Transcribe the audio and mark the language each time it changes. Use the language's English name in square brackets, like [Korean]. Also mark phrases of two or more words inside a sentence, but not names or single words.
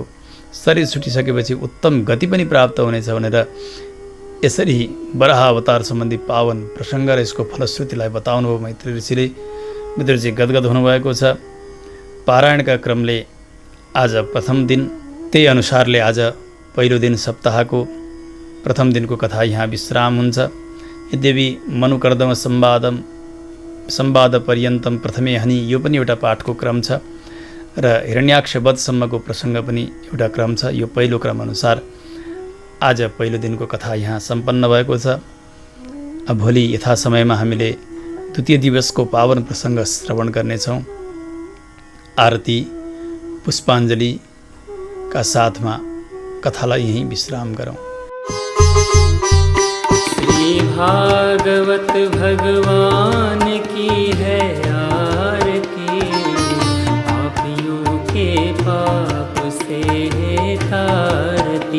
[Nepali] शरीर छुटिसकेपछि उत्तम गति पनि प्राप्त हुनेछ भनेर यसरी वराह अवतार सम्बन्धी पावन प्रसङ्ग र यसको फलश्रुतिलाई बताउनुभयो मैत्री ऋषिले। मित्रजी गदगद हुनुभएको छ। पारायणका क्रमले आज प्रथम दिन, त्यही अनुसारले आज पहिलो दिन सप्ताहको प्रथम दिनको कथा यहाँ विश्राम हुन्छ। [Sanskrit] यद्यपि मनुकर्दम संवाद पर्यन्तम प्रथमे हनि, [Nepali] यो पनि एउटा पाठको क्रम छ र हिरण्याक्ष वधसम्मको प्रसङ्ग पनि एउटा क्रम छ। यो पहिलो क्रम अनुसार आज पहिलो दिनको कथा यहाँ सम्पन्न भएको छ। भोलि यथा समयमा हामीले द्वितीय दिवसको पावन प्रसङ्ग श्रवण गर्नेछौँ। आरती पुष्पाञ्जलीका साथमा कथालाई यहीँ विश्राम गरौँ। [Hindi] श्री भागवत भगवान की है आरती, पापियों के पाप से है तारती।